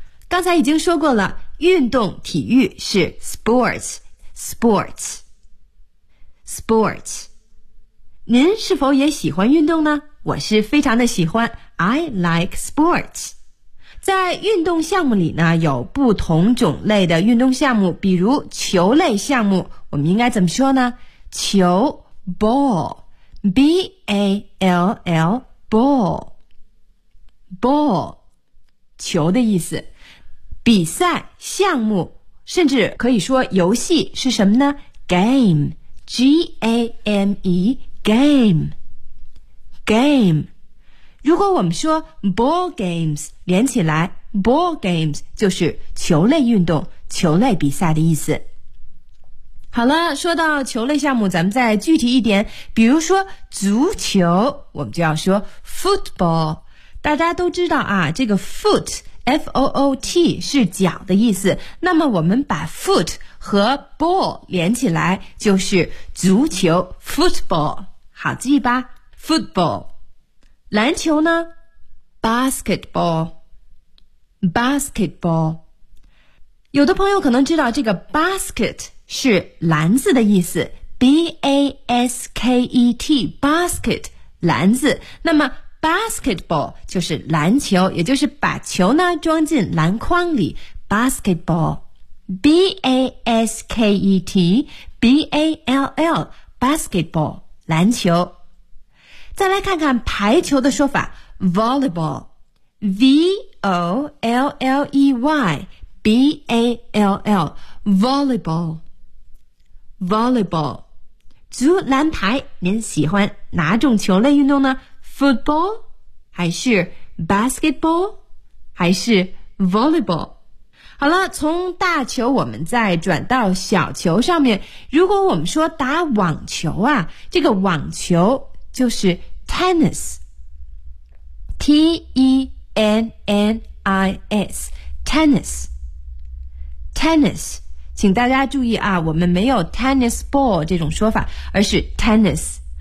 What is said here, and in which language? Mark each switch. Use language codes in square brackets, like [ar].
[zh] 刚才已经说过了，运动体育是 sports, sports, sports。您是否也喜欢运动呢？我是非常的喜欢 , [en] I like sports。 [zh] 在运动项目里呢，有不同种类的运动项目，比如球类项目，我们应该怎么说呢？ [en] 球 ,ball, B-A-L-L, ball, ball, [zh] 球的意思。比赛项目，甚至可以说游戏是什么呢 ?game, G-A-M-E, game, game。如果我们说 ball games, 连起来 ,ball games 就是球类运动，球类比赛的意思。好了，说到球类项目，咱们再具体一点，比如说足球，我们就要说 football。大家都知道啊，这个 foot,F-O-O-T 是脚的意思，那么我们把 foot 和 ball 连起来就是足球 football, 好记吧 ,football。篮球呢 ?basketball, basketball。有的朋友可能知道这个 basket 是篮子的意思 ,B-A-S-K-E-T, basket, 篮子。那么Basketball 就是篮球，也就是把球呢装进篮筐里。 [en] Basketball, B-A-S-K-E-T, B-A-L-L, basketball, [zh] 篮球。 [en] 再来看看排球的说法 ,volleyball, V-O-L-L-E-Y, B-A-L-L, volleyball, volleyball。 [zh] 足篮排，您喜欢哪种球类运动呢 ?Football? 还是 basketball? 还是 volleyball? 好了，从大球我们再转到小球上面。如果我们说打网球啊，这个网球就是 tennis, T-E-N-N-I-S, tennis, tennis, 请大家注意啊，我们没有 tennis ball 这种说法，而是 tennis。